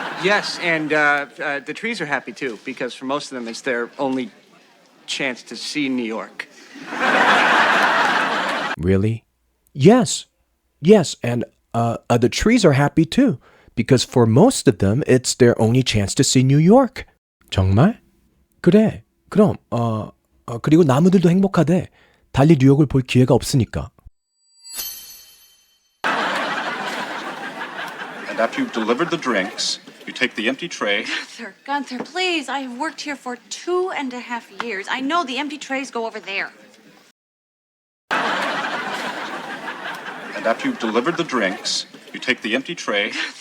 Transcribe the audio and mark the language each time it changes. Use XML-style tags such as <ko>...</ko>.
<en>Yes, and the trees are happy too, because for most of them, it's their only chance to see New York. Really? Yes. Yes, and the trees are happy too, because for most of them, it's their only chance to see New York.</en> <ko>정말? 그래. 그럼 그리고 나무들도 행복하대. 달리 뉴욕을 볼 기회가 없으니까.</ko> <en>And after you've delivered the drinks, you take the empty tray. Gunther, please. I have worked here for 2.5 years. I know the empty trays go over there. And after you've delivered the drinks, you take the empty tray.</en>